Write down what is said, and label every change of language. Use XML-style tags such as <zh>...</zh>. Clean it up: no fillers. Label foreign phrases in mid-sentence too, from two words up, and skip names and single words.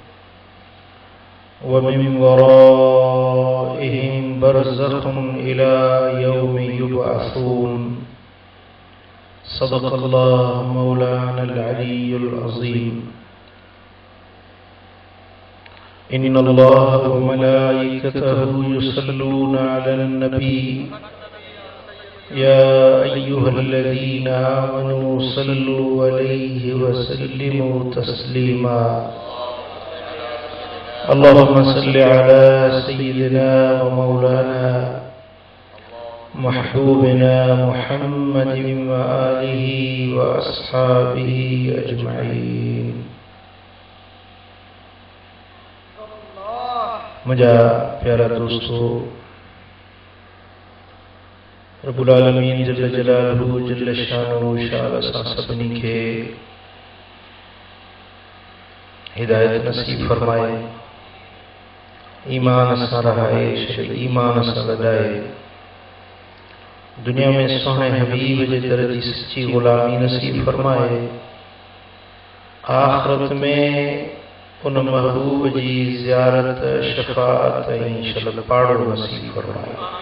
<ar>ومن ورائهم برزخ إلى يوم يبعثون. صدق الله مولانا العلي العظيم. إن الله وملائكته يصلون على النبي يا أيها الذين آمنوا صلوا عليه وسلموا تسليما. اللهم صل على سيدنا ومولانا محبوبنا محمد وآله وأصحابه أجمعين.</ar> <sd>मुझा प्यारा दोस्तों,</sd> <ar>رب العالمين جل جلاله جل شأنه</ar> <sd>शाल असां सभिनी खे हिदायत नसीब फरमाए, ईमान सां रहाए, ईमान सां लदाए, दुनिया में सोहणे हबीब जे दर जी सच्ची गुलामी नसीब फरमाए, आखिरत में उन महबूब जी ज़ियारत शफाअत ऐं शल पाड़ो नसीब फरमाए।</sd>